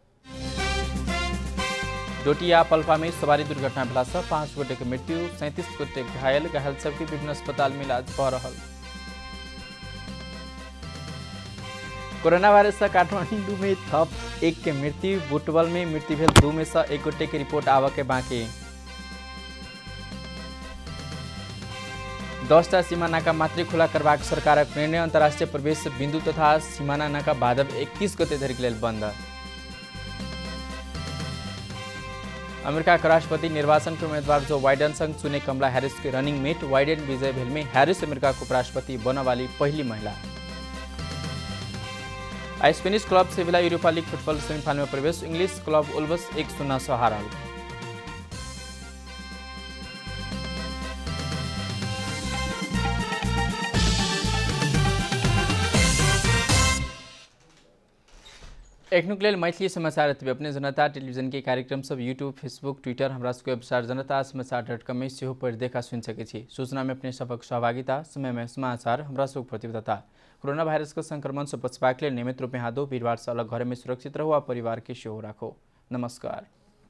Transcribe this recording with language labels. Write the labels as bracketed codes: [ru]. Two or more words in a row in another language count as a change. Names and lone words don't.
[mai] डोटिया पल्पा में सवारी दुर्घटना भेला से 5 गोटे के मृत्यु, 37 गोटे घायल सबके विभिन्न अस्पताल में इलाज भ रहल। कोरोना वायरस से काठमांडू में थप 1 के मृत्यु, बुटवल में मृत्यु भेल 2 में से 1 गोटे के रिपोर्ट आवा के बाकी। 10टा सीमा नाका मात्रै खुला करबाक सरकारक निर्णय। अन्तर्राष्ट्रिय प्रवेश बिन्दु तथा सीमाना नाका भादव 21 गते धरिक लेल बन्द। [ne] अमेरिकाका राष्ट्रपति निर्वाचनको उम्मेदवार जो बाइडेनसँग चुने कमला ह्यारिसको रनिङ मेट। बाइडेन विजय भेलमै ह्यारिस अमेरिकाको उपराष्ट्रपति बन्नवाली पहिली महिला। स्पेनिश क्लब सेभिला युरोपा लिग फुटबल सेमिफाइनलमा प्रवेश। [mai] इङ्ग्लिस क्लब वुल्भ्स 1-0 से हारल। एकनुकलेल मैथिली समाचार एतबे। अपने जनता टेलीविजन के कार्यक्रम सब यूट्यूब, फेसबुक, ट्विटर, हमरा सबको वेबसाइट जनता-समाचार.com में सेहो पढ़ देखा सुन सके छी। सूचना में अपने सबक सहभागिता, समय में समाचार, हमरा सब प्रतिबद्धता। कोरोना वायरस के संक्रमण से बचबाक लेल नियमित रूप में हाथ धो, भीड़भाड़ से अलग घर में सुरक्षित रहो आ परिवार के सेहो राखो। नमस्कार।